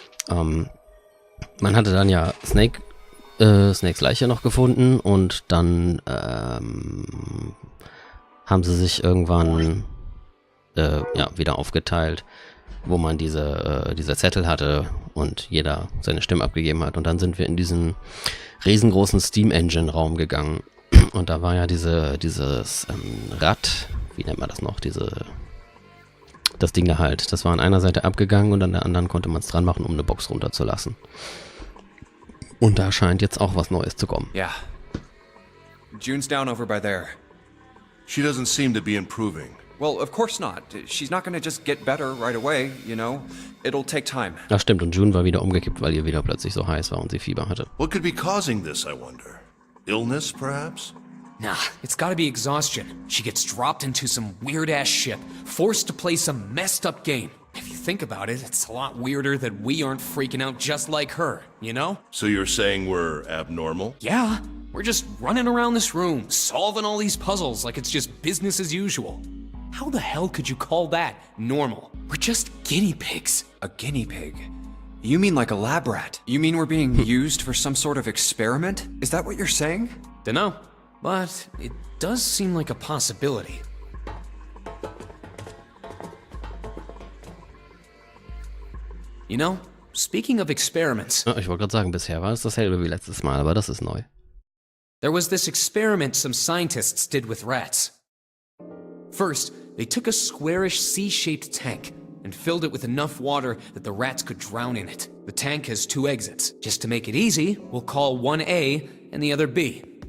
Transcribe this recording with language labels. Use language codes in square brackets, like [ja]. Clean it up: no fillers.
[de] Man hatte dann ja Snakes Leiche noch gefunden und dann haben sie sich irgendwann wieder aufgeteilt, wo man dieser Zettel hatte und jeder seine Stimme abgegeben hat. Und dann sind wir in diesen riesengroßen Steam-Engine-Raum gegangen. Und da war ja dieses Rad, wie nennt man das noch, das Ding da halt. Das war an einer Seite abgegangen und an der anderen konnte man es dran machen, um eine Box runterzulassen. Und da scheint jetzt auch was Neues zu kommen. [en] Yeah. June's down over by there. She doesn't seem to be improving. Well, of course not. She's not gonna just get better right away, you know? It'll take time. [de] Ach stimmt, und June war wieder umgekippt, weil ihr wieder plötzlich so heiß war und sie Fieber hatte. [en] What could be causing this, I wonder? Illness, perhaps? Nah, it's gotta be exhaustion. She gets dropped into some weird-ass ship, forced to play some messed-up game. If you think about it, it's a lot weirder that we aren't freaking out just like her, you know? So you're saying we're abnormal? Yeah, we're just running around this room, solving all these puzzles like it's just business as usual. How the hell could you call that normal? We're just guinea pigs. A guinea pig? You mean like a lab rat? You mean we're being used for some sort of experiment? Is that what you're saying? Dunno, but it does seem like a possibility. You know, speaking of experiments, [de] Ja, ich wollte gerade sagen, bisher war es dasselbe wie letztes Mal, aber das ist neu. [en] there was this experiment some scientists did with rats. First, they took a squarish C-shaped tank and filled it with enough water that the rats could drown in it. The tank has 2 exits. Just to make it easy, we'll call one A and the other B.